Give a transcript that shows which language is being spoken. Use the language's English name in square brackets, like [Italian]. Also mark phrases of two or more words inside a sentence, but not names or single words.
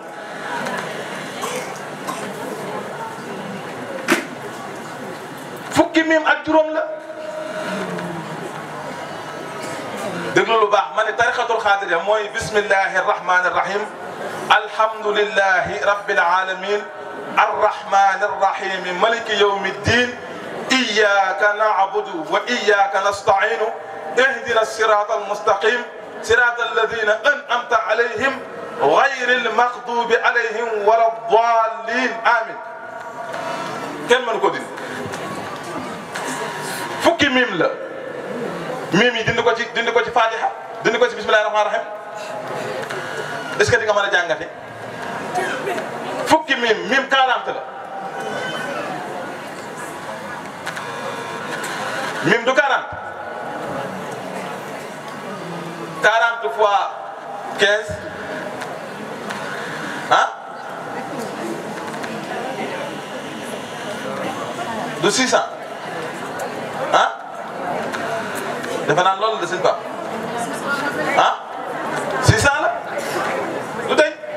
[Wolof] fukki mim ak juróom la déglu lu baax ma ne tarixatul [Arabic] xaadiriya mooy بسم الله الرحمن الرحيم الحمد لله رب العالمين الرحمن الرحيم مالك يوم الدين إياك نعبد وإياك نستعين اهدنا الصراط المستقيم صراط الذين أنعمت عليهم غير المغضوب عليهم ولا الضالين آمين [Wolof] kenn mënu ko dindi fukki mim la mim yi dindi ko ci fatiha dindi ko ci [Arabic] بسم الله الرحمن الرحيم [French] est-ce que [Wolof] di nga mën a jàngate fukki mim 40 la mim du 40 fois 15 ah du 600 ah defe naa loolu de sëñ Ba ah 600 la du tey